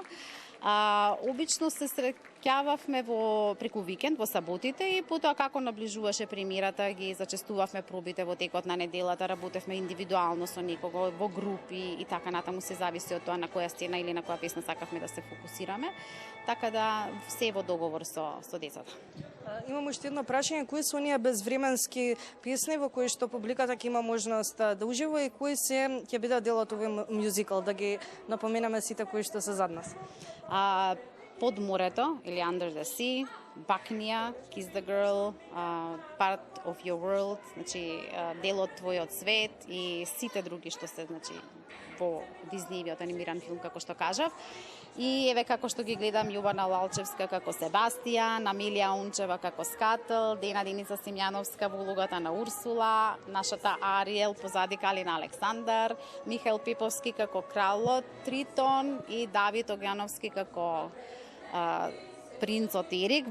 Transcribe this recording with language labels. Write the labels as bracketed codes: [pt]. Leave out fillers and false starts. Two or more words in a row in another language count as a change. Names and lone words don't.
[mk] Обично се среќававме преку викенд, во саботите, и потоа како наближуваше премиерата ги зачестувавме пробите во текот на неделата, работевме индивидуално со некого, во групи и така натаму, се зависи од тоа на која сцена или на која песна сакавме да се фокусираме, така да се во договор со децата. Имам уште едно прашање, кои се оние безвременски песни во кои што публиката ќе има можност да ужива и кои се ќе бидат дел од овој мюзикл, да ги напоменаме сите кои што се зад нас? Под морето или Under the Sea, Бакнија, Kiss the Girl, Part of Your World, значи дел од твојот свет и сите други што се, значи, во Диснеевиот анимиран филм, како што кажав. И еве како што ги гледам Јована Лалчевска како Себастијан, Амилија Унчева како Скатл, Дена Деница Симјановска во улогата на Урсула, нашата Ариел позади Калина Александар, Михаил Пиповски како Кралот Тритон и Давид Огјановски како принцот Ерик.